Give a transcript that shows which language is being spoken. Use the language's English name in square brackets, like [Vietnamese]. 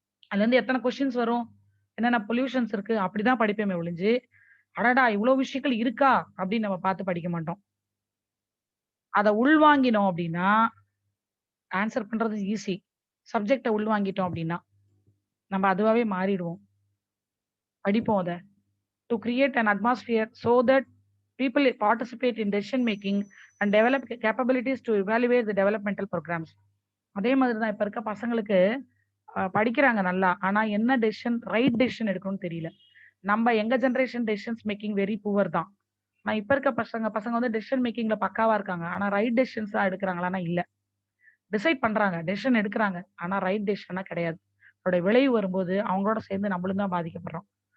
[Tamil] அதுல இருந்து எத்தனை கொஸ்டின்ஸ் வரும், என்னென்ன பொல்யூஷன்ஸ் இருக்கு அப்படிதான் படிப்பேமே ஒழிஞ்சு, அடடா இவ்வளவு விஷயங்கள் இருக்கா அப்படின்னு நம்ம பார்த்து படிக்க மாட்டோம். அதை உள்வாங்கினோம் அப்படின்னா ஆன்சர் பண்றது ஈஸி. சப்ஜெக்டை உள்வாங்கிட்டோம் அப்படின்னா நம்ம அதுவாவே மாறிடுவோம். படிப்போம் அதை. [English] To create an atmosphere so that people participate in decision making and develop capabilities to evaluate the developmental programs. [Tamil] அதே மாதிரி தான் இப்ப இருக்க பசங்களுக்கு படிக்கிறாங்க நல்லா, ஆனா என்ன டெசிஷன் ரைட் டெசிஷன் எடுக்கணும்னு தெரியல. நம்ம எங்க generation decisions making very poor தான். நான் இப்ப இருக்க பசங்க வந்து டெசிஷன் மேக்கிங்ல பக்காவா இருக்காங்க, ஆனா ரைட் டெசிஷன்ஸ் தான் எடுக்கிறாங்களான்னா இல்ல. டிசைட் பண்றாங்க, டெசிஷன் எடுக்கிறாங்க, ஆனா ரைட் டெசிஷனா கிடையாது. அதோட விளைவு வரும்போது அவங்களோட சேர்ந்து நம்மளும் தான் பாதிக்கப்படுறோம்.